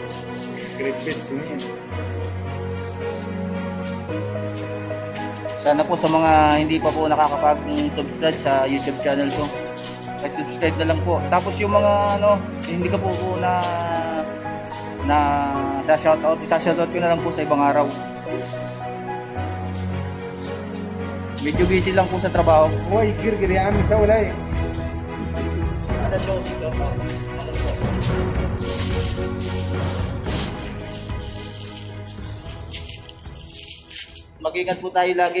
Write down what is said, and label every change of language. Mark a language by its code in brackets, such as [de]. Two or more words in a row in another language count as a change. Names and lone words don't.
[ar] يخرب بيت سنين. [tl] Sana po sa mga hindi pa po nakakapag-subscribe sa YouTube channel ko, subscribe na lang po. Tapos yung mga hindi ka po na shoutout ko na lang po sa ibang araw. Medyo busy lang po sa trabaho. [ar] هو يجرجر يا عم، سوي لايك. [tl] Ada show dito. Mag-ingat po tayo lagi.